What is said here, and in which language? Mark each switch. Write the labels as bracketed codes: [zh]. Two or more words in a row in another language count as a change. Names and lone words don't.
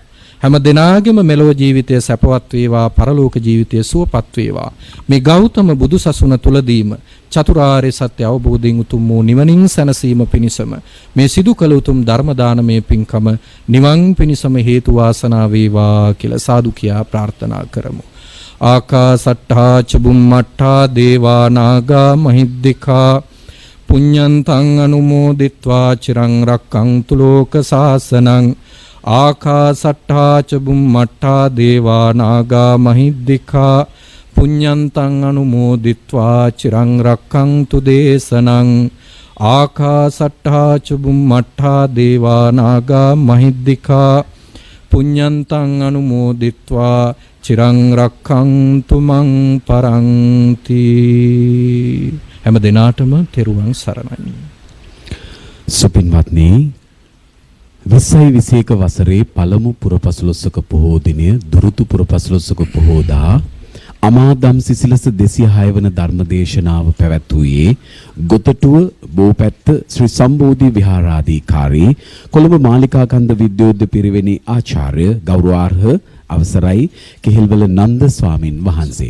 [si] හැම දිනාගෙම මෙලොව ජීවිතය සැපවත් වේවා, පරලෝක ජීවිතය සුවපත් වේවා. මේ ගෞතම බුදුසසුන තුලදීම චතුරාර්ය සත්‍ය අවබෝධයෙන් උතුම් වූ නිවනින් සැනසීම පිණිසම මේ සිදු කළ උතුම් ධර්ම දානමය පින්කම නිවන් පිණිසම හේතු වාසනා වේවා කියලා සාදු කියා ප්‍රාර්ථනා කරමු. [pi] ආකාසට්ඨා චුම්මට්ඨා දේවා නාග මහිද්దికා පුඤ්ඤන්තං අනුමෝදිත්වා චිරං රක්ඛන්තු ලෝක සාසනං. ආකාසට්ඨා චුම්මට්ඨා දේවා නාග මහිද්దికා පුඤ්ඤන්තං අනුමෝදිත්වා චිරං රක්ඛන්තු දේශනං. ආකාසට්ඨා චුම්මට්ඨා දේවා නාග මහිද්దికා පුඤ්ඤන්තං අනුමෝදිත්වා චිරං රක්ඛන්තු මං පරන්ති. [si] හැම දිනාටම තෙරුවන් සරණයි. සුපින්වත්නි, 2021 වසරේ පළමු පුරපසළොස්වක පොහෝ දිනය දුරුතු පුරපසළොස්වක පොහෝදා අමාදම් සිසිලස 206 වන ධර්මදේශනාව පැවැත්වුවේ ගොතටුව බෝපැත්ත ශ්‍රී සම්බෝධි විහාරාධිකාරී කොළඹ මාලිකාකන්ද විද්‍යෝද්‍ය පිරිවෙනේ ආචාර්ය ගෞරවාර්හ අවසරයි කෙහෙල්වල නන්ද ස්වාමින් වහන්සේ.